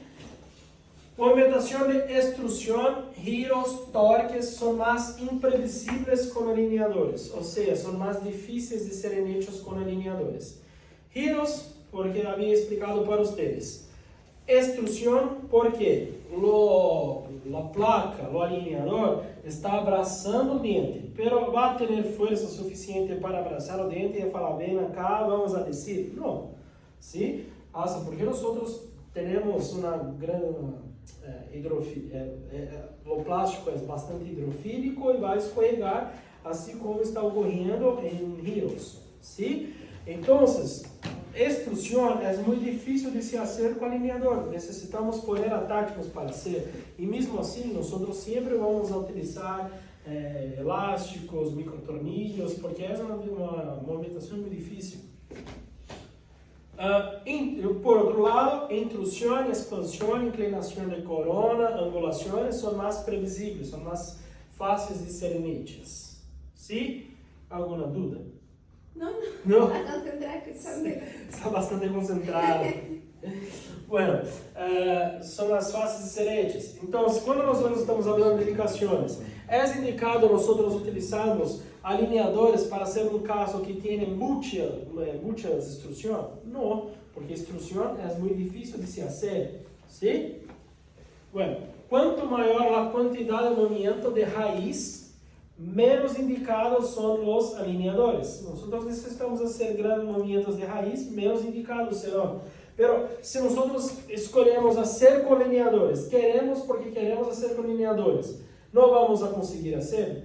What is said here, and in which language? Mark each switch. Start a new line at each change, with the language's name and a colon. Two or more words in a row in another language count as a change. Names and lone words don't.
Spanish: Movimentación de extrusión, giros, torques son más imprevisibles con alineadores, o sea, son más difíciles de ser hechos con alineadores. Giros, porque había explicado para ustedes. Extrusión, porque la placa, o alineador,
Portuguese: está abraçando o dente,
Spanish: pero va a tener fuerza suficiente para abrazar
Portuguese: o dente
Spanish: y falar, ven acá, vamos a decir, no, ¿sí? Hasta porque nosotros tenemos una gran
Portuguese: o plástico é bastante hidrofílico e vai escorregar, assim como está ocorrendo em giros, ¿sí? Então, extrusión é muito difícil de se fazer com alineador, necessitamos
Spanish: poder tácticos para hacer,
Portuguese: e mesmo assim, nós sempre vamos utilizar elásticos, microtornillos, porque é uma movimentação muito difícil. Por outro lado, intrusión, expansão, inclinação de corona, angulações são mais previsíveis, são mais fáceis de serem hechas.
Spanish: ¿Sí?
Portuguese: ¿Alguna dúvida?
Spanish: No. A concentrar
Portuguese: Está bastante concentrado.
Spanish: Bueno,
Portuguese: são as fáceis de ser hechas. Então, quando nós estamos falando de indicações, é indicado nós utilizarmos alineadores para ser um caso que tem muitas instruções? Não, porque instrução é muito difícil de se fazer. ¿Sí? Bueno, quanto maior a quantidade de movimento de raiz, menos indicados são os alineadores. Nós necessitamos fazer grandes movimentos de raiz, menos indicados serão. Pero se nós escolhemos fazer com alineadores, queremos porque queremos fazer com alineadores, não vamos a conseguir fazer?